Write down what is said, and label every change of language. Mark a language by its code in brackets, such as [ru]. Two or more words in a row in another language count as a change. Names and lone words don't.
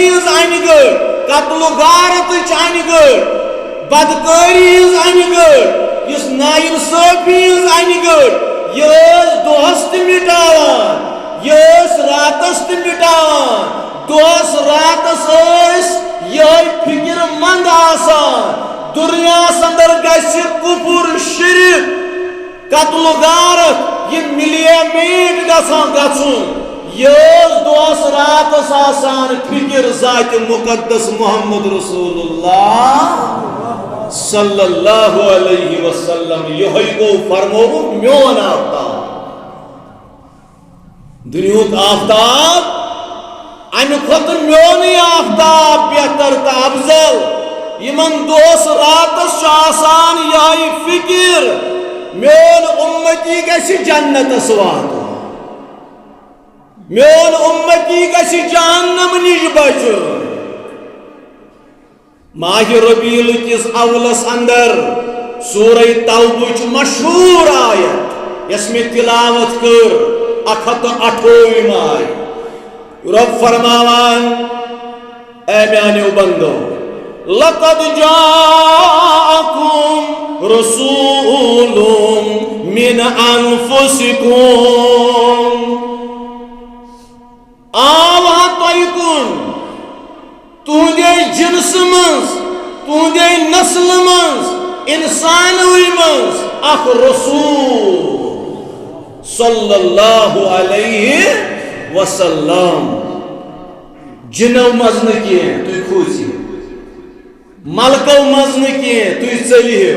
[ks] ہٕنٛز انہِ گٔٹۍ قتل و غارتٕچ انہِ گٔٹۍ بدکٲری ہٕنٛز انہِ گٔٹۍ یُس ناانصٲفی ہٕنٛز انہِ گٔٹۍ یہِ ٲس دۄہس تہِ مٹاوان یہِ ٲس راتس تہِ مٹاوان دۄہس راتس ٲسۍ یِہوٚے فِکر منٛد آسان دُنیاہس اندر گژھِ کُفُر شرک قتل و غارت یہِ مِلیے میٹ گژھان گژھُن یہ دۄہس راتس آسان فکر ذات مقدس [ar] محمد رسول اللہ صلی اللہ علیہ وسلم [ks] یہ گو فرموت میون آفتاب دنیاک آفتاب امہ کھۄتہٕ میونٕے آفتاب بہتر تہٕ افضل یمن دۄہس راتس چھُ آسان یہے فکر میون امتی گژھِ جنتس واتُن میون امتی گژھِ جہنم نش بچُن ماہ ربیع کس اولس اندر سورہ توبہ مشہور آیت یس میں تلاوت کر 128 آیت رب فرماوان اے میانیو بندو [ar] لقد جاءکم رسول من [ks] انفسکم آوا تۄہہِ تُہنٛدے جنس منٛز تُہنٛدے نسل منٛز انسانوٕے منٛز اکھ رسول [ar] صلی اللہ علیہ وسلم [ks] جنو منٛز نہٕ کینٛہہ تُہۍ کھوٗژِو ملکو منٛز نہٕ کینٛہہ تُہۍ ژٔلِو